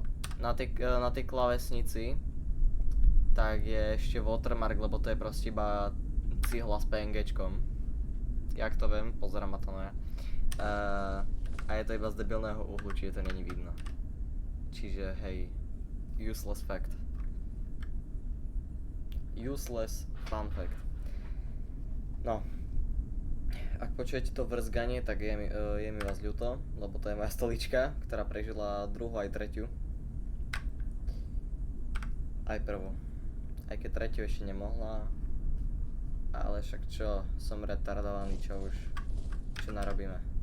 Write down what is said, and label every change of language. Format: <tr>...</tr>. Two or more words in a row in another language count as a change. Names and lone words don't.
<sk>Na tej klávesnici tak je ešte watermark, lebo to je proste iba cihla s PNGčkom. Jak to viem, pozerám ma to no ja. A je to iba z debilného uhlu, čiže to není vidno. Čiže hej,</sk> <en>useless fact. Useless fun fact.</en> <sk>No. Ak počujete to vrzganie, tak je mi vás ľúto, lebo to je moja stolička, ktorá prežila druhú aj tretiu. Aj prvú. Aj keď tretiu ešte nemohla. Ale však čo, som retardovaný, čo narobíme.</sk>